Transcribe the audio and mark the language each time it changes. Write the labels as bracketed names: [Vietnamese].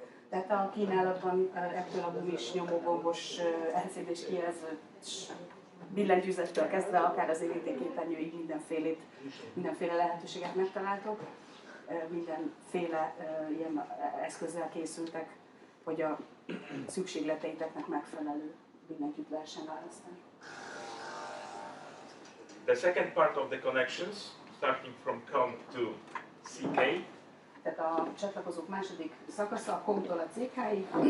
[Hungarian] Tehát a kínálatban ebből a gumis nyomógombos LCD-s kijelzős billentyűzettől kezdve akár az érintőképernyőig mindenféle lehetőséget megtaláltok. Mindenféle ilyen eszközzel készültek, hogy a szükségleteiteknek megfelelő billentyűt lehessen választani. [English] The second part of the connections, starting from COM to CK. [Hungarian] Tehát a csatlakozók második szakasza a COM-tól a CK-ig.